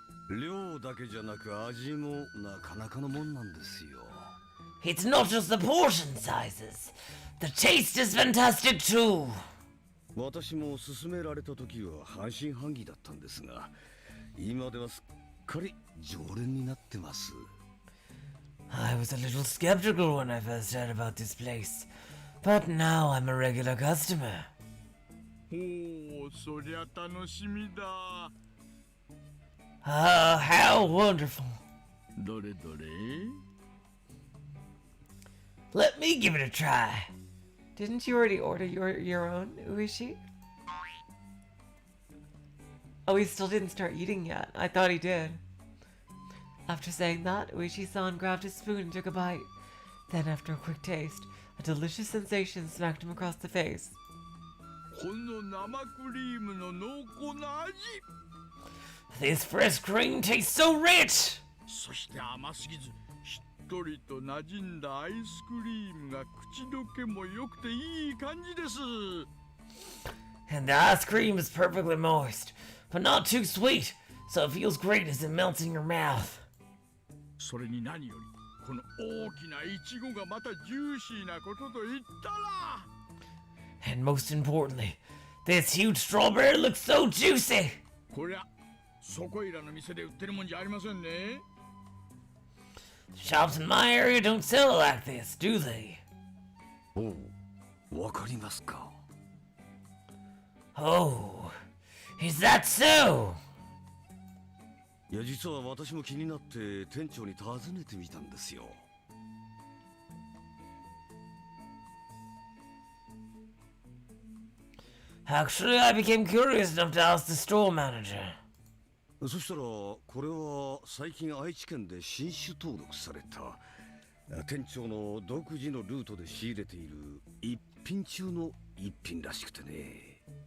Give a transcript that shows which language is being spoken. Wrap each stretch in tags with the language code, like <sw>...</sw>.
<ja>量だけじゃなく味もなかなかのもんなんですよ。</ja> <en>It's not just the portion sizes. The taste is fantastic too.</en> <ja>私も勧められた時は半信半疑だったんですが、今ではすっかり常連になってます。</ja> <en>I was a little skeptical when I first heard about this place, but now I'm a regular customer.</en> <ja>ほう、そりゃ楽しみだ。</ja> <en>Oh, how wonderful.</en> <ja>どれどれ</ja> <en>Let me give it a try. Didn't you already order your own, Uishi? Oh, he still didn't start eating yet. I thought he did. After saying that, Uishi-san grabbed his spoon and took a bite. Then, after a quick taste, a delicious sensation smacked him across the face.</en> <ja>この生クリームの濃厚な味。</ja> <en>This fresh cream tastes so rich.</en> <ja>そして甘すぎずしっとりと馴染んだアイスクリームが口どけも良くていい感じです。</ja> <en>And the ice cream is perfectly moist, but not too sweet, so it feels great as it melts in your mouth.</en> <ja>それに何よりこの大きなイチゴがまたジューシーなことと言ったら。</ja> <en>And most importantly, this huge strawberry looks so juicy.</en> <ja>こりゃそこいらの店で売ってるもんじゃありませんね。</ja> <en>Shops in my area don't sell it like this, do they?</en> <ja>おう、わかりますか。</ja> <en>Oh, is that so?</en> <ja>いや、実は私も気になって店長に尋ねてみたんですよ。</ja> <en>Actually, I became curious enough to ask the store manager.</en> <ja>そしたらこれは最近愛知県で新種登録された店長の独自のルートで仕入れている一品中の一品らしくてね。</ja>